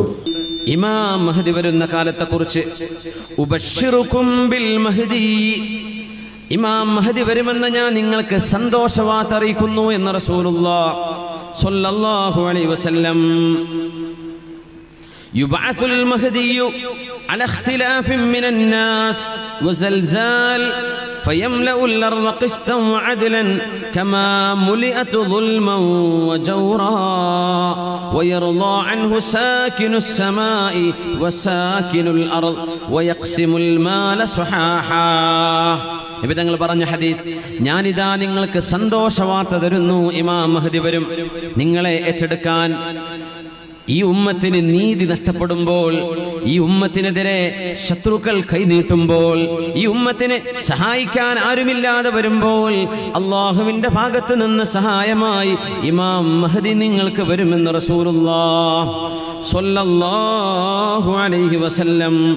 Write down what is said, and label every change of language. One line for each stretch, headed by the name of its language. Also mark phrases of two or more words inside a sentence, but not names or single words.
Malayalam: ഇമാം മഹദി വരുന്ന കാലത്തെക്കുറിച്ച് ഇമാം മഹദി വരുമെന്ന് ഞാൻ നിങ്ങൾക്ക് സന്തോഷവാർത്ത അറിയിക്കുന്നു എന്ന്
Arabic: رسول الله صلى الله عليه وسلم. يبعث المهدي على اختلاف من الناس وزلزال فيملأ الأرض قسطا وعدلا كما ملئت ظلما وجورا ويرضى عنه ساكن السماء وساكن الأرض ويقسم المال صحاحا.
Malayalam: നബി തങ്ങൾ പറഞ്ഞ ഹദീസ്, ഞാനിതാ നിങ്ങൾക്ക് സന്തോഷവാർത്ത തരുന്നു, ഇമാം മഹദി വരും. നിങ്ങളെ ഏറ്റെടുക്കാൻ ഈ ഉമ്മത്തിന് നീതി നഷ്ടപ്പെടുമ്പോൾ, ഈ ഉമ്മത്തിനെതിരെ ശത്രുക്കൾ കൈനീട്ടുമ്പോൾ, ഈ ഉമ്മത്തിനെ സഹായിക്കാൻ ആരുമില്ലാതെ വരുമ്പോൾ അള്ളാഹുവിന്റെ ഭാഗത്ത് നിന്ന് സഹായമായി ഇമാം മഹദി നിങ്ങൾക്ക് വരുമെന്ന്
Arabic: رسول الله صلى الله عليه وسلم.